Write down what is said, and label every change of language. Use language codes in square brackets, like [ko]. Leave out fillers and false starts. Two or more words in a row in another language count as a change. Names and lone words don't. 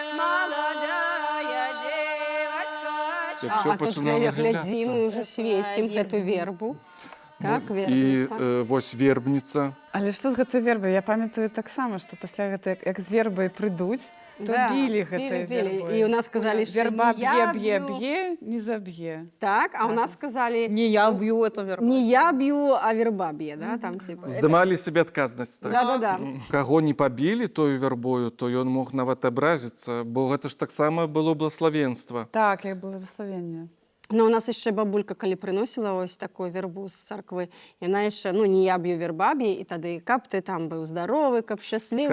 [ru] Молодая девочка. [be] Як всё А тут пачынала глядзім, з'яўляцца. мы ўжо свецім гэту вербу. Так, І вербніца. вось вербніца. Але што з гэтай вербай? Я памятаю таксама, што пасля гэта, як з вербай прыйдуць, то білі гэтай вербой. І у нас сказалі, што Верба не я б'е, не заб'е. [ru] Так, а у нас сказали, Не я б'ю, это верба. не я б'ю, а верба б'е, да, там типа. [be] Здымалі сябе адказнасць. Так? [ru] Да-да-да. [be] Каго не пабілі тою вербою, то ён мог нават абразіцца, бо гэта ж таксама было блаславенства. Так, як благословенне. Но у нас яшчэ бабулька, калі прыносіла ось такую вербу з царквы, яна яшчэ, ну, не я б'ю вербабі, і тады, каб ты там быў здаровы, каб шчаслівы.